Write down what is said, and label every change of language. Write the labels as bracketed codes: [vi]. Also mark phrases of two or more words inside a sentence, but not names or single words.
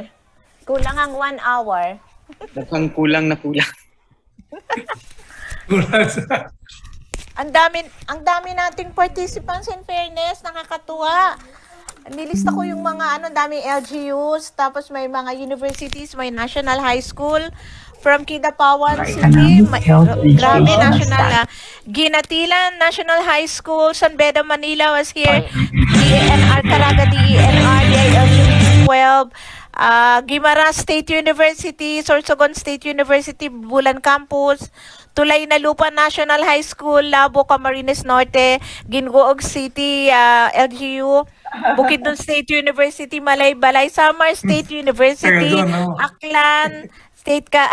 [tl] Kulang ang 1 hour. Mukhang kulang na kulang. Ang dami nating participants, [en] in fairness, [tl] nakakatuwa. Nilista ko yung mga daming LGUs, tapos may mga universities, may National High School from Kidapawan City, grabe, national, Ginatilan National High School, San Beda, Manila [en] was here, DENR Caraga, DENR, DILG 12, Guimaras State University, Sorsogon State University, Bulan Campus, Tulay na Lupa National High School, Labo, Camarines Norte, Gingoog City, LGU, Bukidnon State University, Malaybalay, Samar State University, Aklan State